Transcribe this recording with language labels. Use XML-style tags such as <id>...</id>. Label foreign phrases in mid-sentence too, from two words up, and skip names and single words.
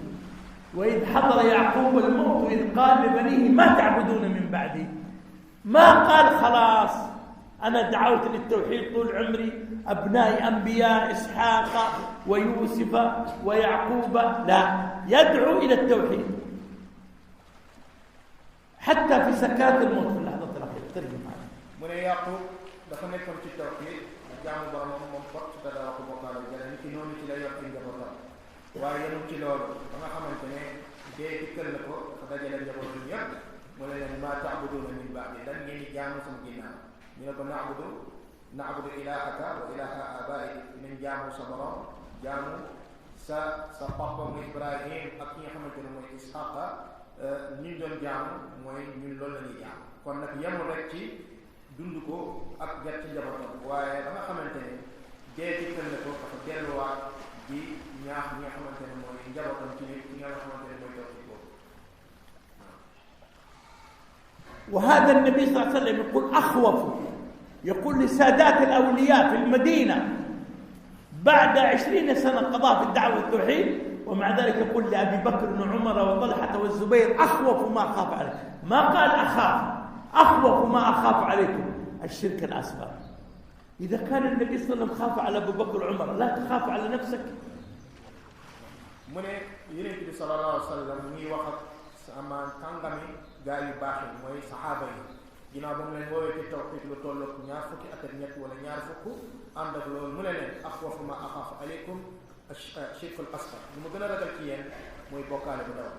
<ar>وإذ حضر يعقوب الموت إذ قال لبنيه ما تعبدون من بعدي، ما قال خلاص أنا دعوت للتوحيد طول عمري، أبنائي أنبياء إسحاق ويوسف ويعقوب، لا، يدعو إلى التوحيد حتى في سكرات الموت في اللحظة الأخيرة. ترجم معنا. من يعقوب</ar> <wo>dafa nekkoon ci tawhid jaamu boromam moom bokk te dara ko bokkaale jële nit ki noonu ci lay yokk njabootam, waaye yemul ci loolu ba nga xamante ne dee dikkal na ko dafa dajale njabootam yëpp mu ne leen</wo> <ar>ما تعبدون من بعدي,</ar> <wo>lan ngeen di jaamu sama ginnaaw. ñu ne ko</wo> <ar>نعبد إلهك وإله آبائك,</ar> <wo>nañ jaamu sa borom, jaamu sa papa mu Ibrahim ak ki nga xamante ne mooy Isxaaqa, ñu doon jaamu mooy ñun loolu la ñuy jaamu. kon nag yemul rek ci dund ko ak jar ci njabootam, waaye ba nga xamante ne dee dikkal na ko dafa delluwaat di ñaax ñi nga xamante ne mooy njabootam ci ñi nga xamante ne mooy toog ci boobu.</wo> <ar>وهذا النبي صلى الله عليه وسلم يقول أخوف، يقول لسادات الأولياء في المدينة بعد 20 سنة قضاء في الدعوة والتوحيد، ومع ذلك يقول لأبي بكر وعمر وطلحة والزبير أخوف ما أخاف عليكم، ما قال أخاف، أخوف ما أخاف عليكم الشرك الأصغر. إذا كان النبي صلى الله عليه وسلم خاف على أبو بكر وعمر، لا تخاف على نفسك؟</ar> <wo>mu ne Yonent bi</wo> <ar>صلى الله عليه وسلم</ar> <wo>muy wax ak sama kàngami gaa yu baax yi mooy saxaaba yi, ginnaaw ba mu leen woowee ci tawxiid lu tolloog 20 fukki at ak ñett wala 20 fukk, ànd ak loolu mu ne leen</wo> <ar>أخوف ما أخاف عليكم الشرك الأصغر,</ar> <wo>lu ma gën a ragal ci yéen mooy bokkaale bu ndaw.</wo>